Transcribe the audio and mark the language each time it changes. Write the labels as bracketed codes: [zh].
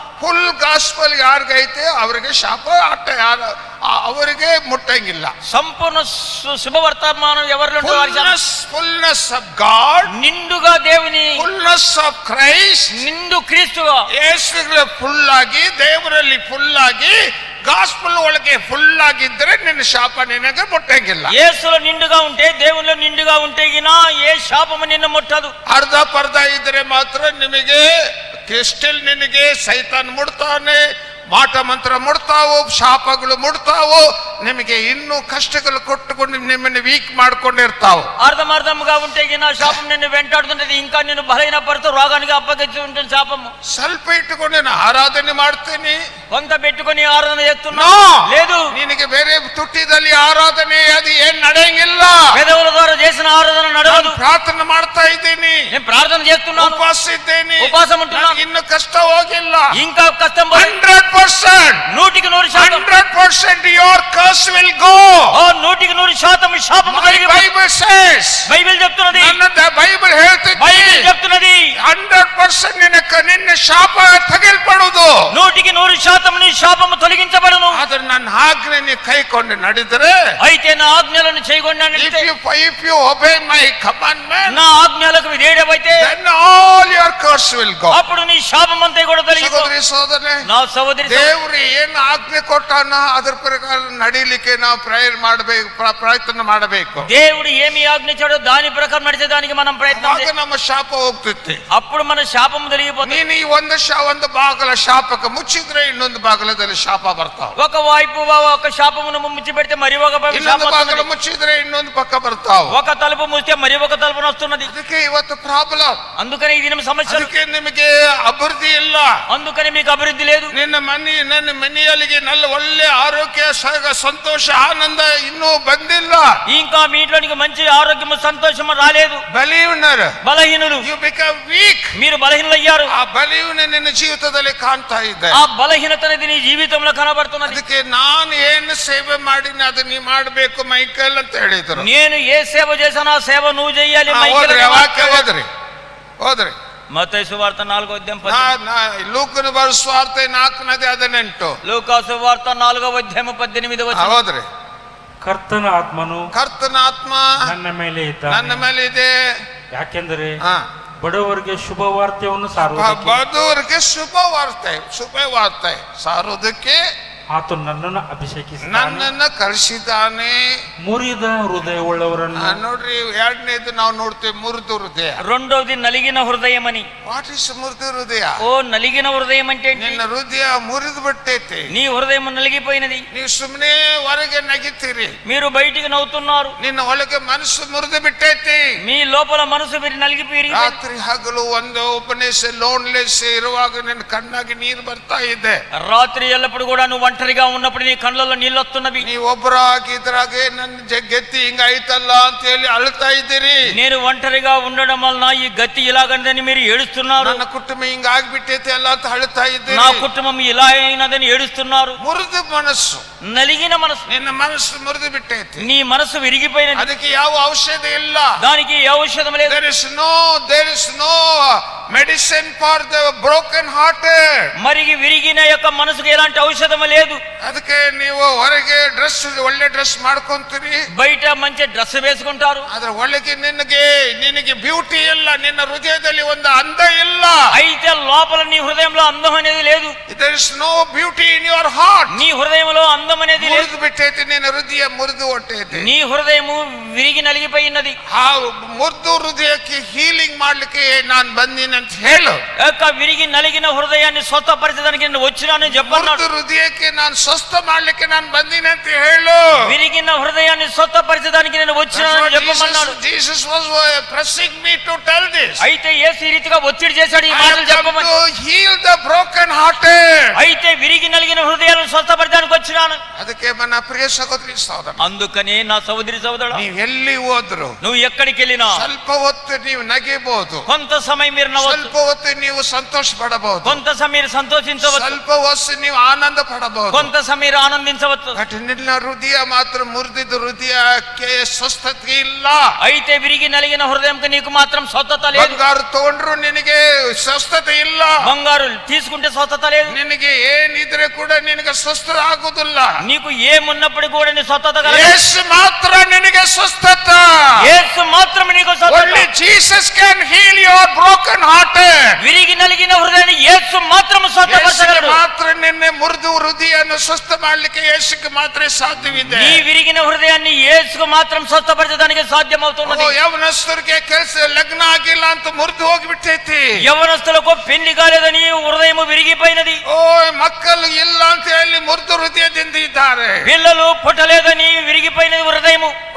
[kn] Full gospel ಯಾರಿಗೈತೆ ಅವರಿಗೆ ಶಾಪ ಅವರಿಗೆ ಮುಟ್ಟಂಗಿಲ್ಲ. [te] సంపూర్ణ శుభవర్తమానం ఎవరిలో ఉంటే వారికి [en] fullness of God, [te] నిండుగా దేవుని, [en] fullness of Christ, [te] నిండు క్రీస్తుగా [kn] ಯೇಸುಗಳ ಫುಲ್ ಆಗಿ, ದೇವರಲ್ಲಿ ಫುಲ್ ಆಗಿ, ಗಾಸ್ಪಲ್ ಒಳಗೆ ಫುಲ್ ಆಗಿದ್ರೆ ನಿನ್ನ ಶಾಪ ನಿನಗೆ ಮುಟ್ಟಂಗಿಲ್ಲ. [te] యేసులో నిండుగా ఉంటే, దేవునిలో నిండుగా ఉంటే గినా ఏ శాపము నిన్ను ముట్టదు. [kn] ಅರ್ಧ ಪರ್ಧ ಇದ್ರೆ ಮಾತ್ರ ನಿಮಗೆ ಸ್ಟಿಲ್ ನಿನಗೆ ಸೈತಾನ್ ಮುಡ್ತಾನೆ, ಮಾಟ ಮಂತ್ರ ಮುಡ್ತಾವು, ಶಾಪಗಳು ಮುಡ್ತಾವು, ನಿಮಗೆ ಇನ್ನೂ ಕಷ್ಟಗಳು ಕೊಟ್ಟುಕೊಂಡು ನಿಮ್ಮನ್ನು ವೀಕ್ ಮಾಡ್ಕೊಂಡಿರ್ತಾವು. [te] అర్థమర్థముగా ఉంటే గిన శాపం నిన్ను వెంటాడుతున్నది, ఇంకా నిన్ను బలహీనపడుతూ రోగానికి అప్పగించి ఉంటుంది శాపము. [kn] ಸ್ವಲ್ಪ ಇಟ್ಟುಕೊಂಡು ನಾನು ಆರಾಧನೆ ಮಾಡ್ತೀನಿ, [te] కొంత పెట్టుకొని ఆరాధన చేస్తున్నా [en] No. [te] లేదు. [kn] ನಿನಗೆ ಬೇರೆ ತುಟ್ಟಿದಲ್ಲಿ ಆರಾಧನೆ ಅದು ಏನ್ ನಡೆಯಂಗಿಲ್ಲ. [te] పెదవుల ద్వారా చేసిన ఆరాధన నడవదు. [kn] ಪ್ರಾರ್ಥನೆ ಮಾಡ್ತಾ ಇದ್ದೀನಿ, [te] నేను ప్రార్థన చేస్తున్నాను, [kn] ಉಪವಾಸ ಇದ್ದೇನೆ, [te] ఉపవాసం ఉంటున్నాను, [kn] ನನಗೆ ಇನ್ನು ಕಷ್ಟ ಹೋಗಿಲ್ಲ. [te] ఇంకా కష్టం [en] 100%, 100% 100% your curse will go. [te] 100% శాపము [en] My Bible says, [te] బైబిల్ చెప్తున్నది, [kn] ನನ್ನ ಬೈಬಲ್ ಹೇಳ್ತೈತಿ, [te] బైబిల్ చెప్తున్నది [kn] 100% ನಿನ್ನ ಶಾಪ ತೆಗೆಲ್ಪಡುವುದು. [te] 100% నీ శాపము తొలగించబడును. [kn] ಆದ್ರೆ ನನ್ನ ಆಜ್ಞೆ ನೀ ಕೈಕೊಂಡು ನಡೆದರೆ, [te] అయితే నా ఆజ్ఞలను చేయకుండా [en] if you obey my commandment, [te] నా ఆజ్ఞలకు విధేయుడవైతే [en] then all your curse will go. [te] అప్పుడు నీ శాపం అంతా కూడా తొలగిపో. [kn] ಸಹೋದರಿ ಸಹೋದರನೇ, [te] నా సోదరి [kn] ದೇವರು ಏನು ಆಜ್ಞೆ ಕೊಟ್ಟಾನ ಅದರ ಪ್ರಕಾರ ನಡೀಲಿಕ್ಕೆ ನಾವು ಪ್ರೇಯರ್ ಮಾಡಬೇಕು, ಪ್ರಯತ್ನ ಮಾಡಬೇಕು. [te] దేవుడు ఏమి ఆజ్ఞించాడో దాని ప్రకారం నడిచేదానికి మనం ప్రయత్నం [kn] ಆಗ [te] చేయాలి. [kn] ನಮ್ಮ ಶಾಪ ಹೋಗ್ತೈತಿ. [te] అప్పుడు మన శాపం తొలగిపోతుంది. [kn] ನೀನು ಈ ಒಂದು ಬಾಗಲ ಶಾಪಕ್ಕೆ ಮುಚ್ಚಿದ್ರೆ ಇನ್ನೊಂದು ಬಾಗಲದಲ್ಲಿ ಶಾಪ ಬರ್ತಾವ. [te] ఒక వైపు ఒక శాపమును ముచ్చి పెడితే మరి ఒక వైపు [kn] ಇನ್ನೊಂದು [te] శాపం [kn] ಬಾಗಿಲು [te] వస్తున్నది. [kn] ಮುಚ್ಚಿದ್ರೆ ಇನ್ನೊಂದು ಪಕ್ಕ ಬರ್ತಾವ. [te] ఒక తలుపు మూస్తే మరి ఒక తలుపు వస్తున్నది. [kn] ಅದಕ್ಕೆ ಇವತ್ತು ಪ್ರಾಬ್ಲಮ್. [te] అందుకని ఈ దినం సమస్య. [kn] ಅದಕ್ಕೆ ನಿಮಗೆ ಅಭಿವೃದ್ಧಿ ಇಲ್ಲ. [te] అందుకని మీకు అభివృద్ధి లేదు. [kn] ನನ್ನ ಮನೆಯಲ್ಲಿ ನನ್ನ ಒಳ್ಳೆ ಆರೋಗ್ಯ ಸಂತೋಷ ಆನಂದ ಇನ್ನೂ ಬಂದಿಲ್ಲ. [te] ఇంకా మీ ఇంట్లోనికి మంచి ఆరోగ్యము సంతోషము రాలేదు. బలహీనులు. [en] You become weak. [te] మీరు బలహీనులయ్యారు. [kn] ಆ ಬಲಹೀನ ನಿನ್ನ ಜೀವಿತದಲ್ಲಿ ಕಾಣ್ತಾ ಇದೆ. [te] ఆ బలహీనత అనేది నీ జీవితంలో కనబడుతున్నది. [kn] ಅದಕ್ಕೆ ನಾನು ಏನು సేవ ಮಾಡಿನಿ ಅದು ನೀ ಮಾಡಬೇಕು ಮೈಕಲ್ ಅಂತ ಹೇಳಿದ್ರು. [te] నేను ఏ సేవ చేశానో ఆ సేవ నువ్వు చేయాలి మైకేల్. [kn] ಹೋದ್ರಿ [te] మత్తయి సువార్త 4వ అధ్యాయం [kn] ಲೂಕನ ಸುವಾರ್ತೆ 4:18. [te] లూకా సువార్త 4వ అధ్యాయం 18వ వచనం. [kn] ಹೋದ್ರಿ ಕರ್ತನ ಆತ್ಮನು ಕರ್ತನ ಆತ್ಮ ನನ್ನ ಮೇಲೆ ಇದ್ದಾನೆ. ನನ್ನ ಮೇಲೆ ಇದೆ. ಯಾಕೆಂದರೆ ಬಡವರಿಗೆ ಶುಭ ವಾರ್ತೆಯನ್ನು ಸಾರುವುದಕ್ಕೆ, ಬಡವರಿಗೆ ಶುಭ ವಾರ್ತೆ ಸಾರುವುದಕ್ಕೆ ಆತನು ನನ್ನನ್ನು ಅಭಿಷೇಕಿಸಿದ್ದಾನೆ, ನನ್ನನ್ನ ಕಳಿಸಿದ್ದಾನೆ. ಮುರಿದ ಹೃದಯವುಳ್ಳವರನ್ನು. ನೋಡ್ರಿ, ಎರಡನೇದು ನಾವು ನೋಡ್ತೇವೆ ಮುರಿದ ಹೃದಯ. [te] రెండోది నలిగిన హృదయమని. [en] what is [kn] ಮುರಿದ ಹೃದಯ? [te] ఓ నలిగిన హృదయం అంటే [kn] ನಿನ್ನ ಹೃದಯ ಮುರಿದು ಬಿಟ್ಟೈತಿ. [te] నీ హృదయం నలిగిపోయినది. [kn] ನೀವು ಸುಮ್ಮನೆ ಹೊರಗೆ ನಗಿತೀರಿ, [te] మీరు బయటికి నవ్వుతున్నారు. [kn] ನಿನ್ನ ಒಳಗೆ ಮನಸ್ಸು ಮುರಿದು ಬಿಟ್ಟೈತಿ. [te] మీ లోపల మనసు మీరు నలిగిపోయి [kn] ರಾತ್ರಿ ಹಗಲು ಒಂದು ಒಬ್ಬನೇಸ ಲೋನ್ಲೆಸ್ ಇರುವಾಗ ನಿನ್ನ ಕಣ್ಣಾಗಿ ನೀರು ಬರ್ತಾ ಇದೆ. [te] రాత్రి ఎల్లప్పుడు కూడా నువ్వు ఒంటరిగా ఉన్నప్పుడు నీ కళ్ళల్లో నీళ్ళు వస్తున్నవి. [kn] ನೀವು ಒಬ್ಬರಾಗಿ ಇದ್ರಾಗೆ ನನ್ನ ಗತಿ ಹಿಂಗ ಐತಲ್ಲ ಅಂತ ಹೇಳಿ ಅಳ್ತಾ ಇದ್ದೀರಿ. [te] నేను ఒంటరిగా ఉండడం వలన ఈ గతి ఇలాగందని మీరు ఏడుస్తున్నారు. [kn] ನನ್ನ ಕುಟುಂಬ ಹಿಂಗ ಆಗ್ಬಿಟ್ಟೈತೆ ಅಲ್ಲ ಅಂತ ಅಳ್ತಾ ಇದ್ದೀರಿ. [te] నా కుటుంబం ఇలా అయినదని ఏడుస్తున్నారు. [kn] ಮುರಿದ ಮನಸ್ಸು, [te] నలిగిన మనసు. [kn] ನಿನ್ನ ಮನಸ್సు ಮುರಿದು ಬಿಟ್ಟೈತಿ. [te] నీ మనసు విరిగిపోయినది. [kn] ಅದಕ್ಕೆ ಯಾವ ಔಷಧ ಇಲ್ಲ. [te] దానికి ఏ ఔషధం లేదు. [en] there is no medicine for the broken hearted. [te] మరి విరిగిన యొక్క మనసుకు ఎలాంటి ఔషధం లేదు. [kn] ಅದಕ್ಕೆ ನೀವು ಹೊರಗೆ ಒಳ್ಳೆ ಡ್ರೆಸ್ ಮಾಡ್ಕೊಂತೀರಿ, [te] బయట మంచి డ్రెస్ వేసుకుంటారు. [kn] ಆದ್ರೆ ಒಳಗೆ ನಿನಗೆ ಬ್ಯೂಟಿ ಇಲ್ಲ. ನಿನ್ನ ಹೃದಯದಲ್ಲಿ ಒಂದು ಅಂದ ಇಲ್ಲ. [te] అయితే లోపల నీ హృదయంలో అందం అనేది లేదు. [en] there is no beauty in your heart. [te] నీ హృదయంలో అందం అనేది లేదు. [kn] ಮುರಿದು ಬಿಟ್ಟೈತಿ, ನಿನ್ನ ಹೃದಯ ಮುರಿದು ಹೊಟ್ಟೈತಿ. [te] నీ హృదయము విరిగి నలిగిపోయినది. [kn] ಆ ಮುರಿದು ಹೃದಯಕ್ಕೆ ಹೀಲಿಂಗ್ ಮಾಡ್ಲಿಕ್ಕೆ ನಾನು ಬಂದಿನಿ ಅಂತ ಹೇಳು. [te] యొక్క విరిగి నలిగిన హృదయాన్ని స్వస్థపరచడానికి నేను వచ్చినానని చెప్పన్నాడు. [kn] ಮುರಿದು ಹೃದಯಕ್ಕೆ ನಾನು ಸ್ವಸ್ಥ ಮಾಡ್ಲಿಕ್ಕೆ ನಾನು ಬಂದಿನಿ ಅಂತ ಹೇಳು. [te] విరిగిన హృదయాన్ని స్వస్థపరచడానికి నేను వచ్చినానని చెప్పమన్నాడు. [en] Jesus was pressing me to tell this. [te] అయితే యేసు ఈ రీతిగా ఒత్తిడి చేశాడు ఈ మాటలు చెప్పమని. [en] to heal the broken hearted. [te] అయితే విరిగి నలిగిన హృదయాలను స్వస్థపరచడానికి వచ్చినాను. [kn] ಅದಕ್ಕೆ ನನ್ನ ಪ್ರಿಯ ಸಹೋದರಿ ಸಹೋದರ, [te] అందుకనే నా సోదరి సోదరుడా, [kn] ನೀವು ಎಲ್ಲಿ ಹೋದ್ರು, [te] నువ్వు ఎక్కడికి వెళ్ళినా [kn] ಸ್ವಲ್ಪ ಹೊತ್ತು ನೀವು ನಗಿಬಹುದು, [te] కొంత సమయం మీరు నవ్వచ్చు, [kn] ಸ್ವಲ್ಪ ಹೊತ್ತು ನೀವು ಸಂತೋಷ ಪಡಬಹುದು, [te] కొంత సమయం మీరు సంతోషించవచ్చు, [kn] ಸ್ವಲ್ಪ ಹೊತ್ತು ನೀವು ಆನಂದ ಪಡಬಹುದು. [te] కొంత సమయం మీరు ఆనందించవచ్చు. [kn] ಬಟ್ ನಿನ್ನ ಹೃದಯ ಮಾತ್ರ ಮುರಿದಿದ್ದ ಹೃದಯಕ್ಕೆ ಸ್ವಸ್ಥತೆ ಇಲ್ಲ. [te] అయితే విరిగి నలిగిన హృదయంకి నీకు మాత్రం స్వస్థత లేదు. [kn] ಬಂಗಾರ ತಗೊಂಡ್ರು ನಿನಗೆ ಸ್ವಸ್ಥತೆ ಇಲ್ಲ. [te] బంగారు తీసుకుంటే స్వస్థత లేదు. [kn] ನಿನಗೆ ಏನಿದ್ರೆ ಕೂಡ ನಿನಗೆ ಸ್ವಸ್ಥ ಆಗುದಿಲ್ಲ. [te] నీకు ఏమున్నప్పుడు కూడా నీ స్వస్థత కలగదు. [kn] ಯೇಸು ಮಾತ್ರ ನಿನಗೆ ಸ್ವಸ್ಥತ. [te] యేసు మాత్రమే నీకు స్వస్థత. [en] Only Jesus can heal your broken heart. [te] విరిగి నలిగిన హృదయాన్ని యేసు మాత్రమే స్వస్థపరచగలడు. [kn] ಮಾತ್ರ ನಿನ್ನೆ ಮುರಿದು ಹೃದಯವನ್ನು ಸ್ವಸ್ಥ ಮಾಡ್ಲಿಕ್ಕೆ ಯೇಸುಕ್ಕೆ ಮಾತ್ರ ಸಾಧ್ಯವಿದೆ. [te] నీ విరిగిన హృదయాన్ని యేసుకు మాత్రం స్వస్థపరచడానికి సాధ్యమవుతున్నది. [kn] ಯೌವನಸ್ಥರಿಗೆ ಕೆಲಸ ಲಗ್ನ ಆಗಿಲ್ಲ ಅಂತ ಮುರಿದು ಹೋಗಿಬಿಟ್ಟೈತಿ. [te] యవనస్తులకు పెళ్లి కాలేదని హృదయం విరిగిపోయినది. [kn] ಮಕ್ಕಳು ಇಲ್ಲ ಅಂತ ಹೇಳಿ ಮುರಿದು ಹೃದಯದಿಂದ ಇದ್ದಾರೆ. [te] పిల్లలు పుట్టలేదని విరిగిపోయినది హృదయము.